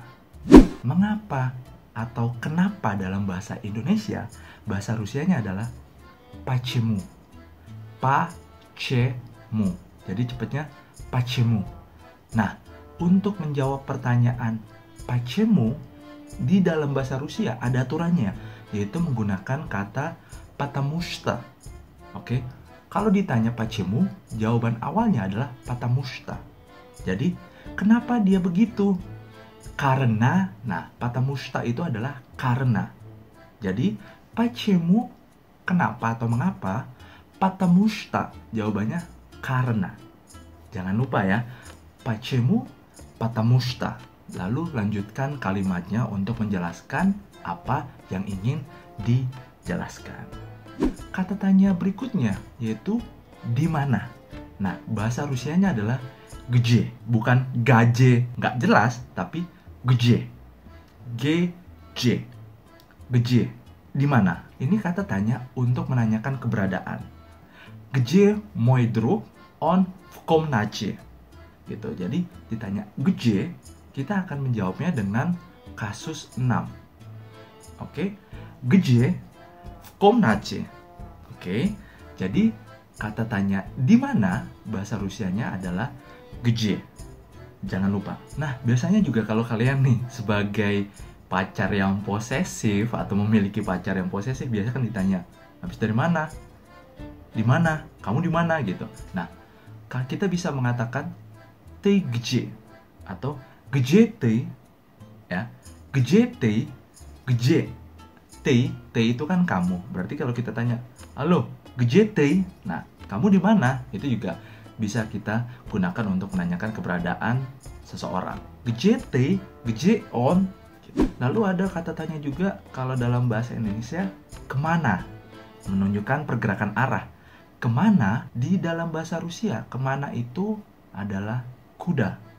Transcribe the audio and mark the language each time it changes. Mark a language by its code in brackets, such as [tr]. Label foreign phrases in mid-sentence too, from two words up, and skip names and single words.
[id] Mengapa atau kenapa dalam bahasa Indonesia, bahasa Rusianya adalah почему. [ru] Почему. [id] Jadi cepatnya почему. Nah, untuk menjawab pertanyaan почему di dalam bahasa Rusia ada aturannya, yaitu menggunakan kata [ru] потому что. [id] Oke. Kalau ditanya почему, jawaban awalnya adalah [ru] потому что. [id] Jadi, kenapa dia begitu? Karena, nah, [ru] потому что [id] itu adalah karena. Jadi, почему, kenapa atau mengapa? [ru] Потому что, [id] jawabannya karena. Jangan lupa ya, [ru] почему, потому что. [id] Lalu lanjutkan kalimatnya untuk menjelaskan apa yang ingin dijelaskan. Kata tanya berikutnya yaitu di mana. Nah, bahasa Rusianya adalah где, bukan gaje, nggak jelas, tapi где. [ru] Где. Где. [id] Di mana? Ini kata tanya untuk menanyakan keberadaan. [ru] Где мой друг? Он в комнате. [id] Gitu. Jadi ditanya где, kita akan menjawabnya dengan kasus 6. Oke? [ru] Где в комнате. [id] Oke? Jadi kata tanya di mana bahasa Rusianya adalah где. Jangan lupa. Nah, biasanya juga kalau kalian nih sebagai pacar yang posesif atau memiliki pacar yang posesif, biasanya kan ditanya, habis dari mana? Di mana? Kamu di mana gitu. Nah, kita bisa mengatakan [ru] ты где [id] atau [ru] где ты, [id] ya. [ru] Где ты, где. Ты [id] itu kan kamu. Berarti kalau kita tanya, halo, [ru] где ты? [id] Nah, kamu di mana? Itu juga bisa kita gunakan untuk menanyakan keberadaan seseorang. Gejete, gejeon. Lalu ada kata tanya juga kalau dalam bahasa Indonesia, kemana? Menunjukkan pergerakan arah. Kemana di dalam bahasa Rusia, kemana itu adalah kuda.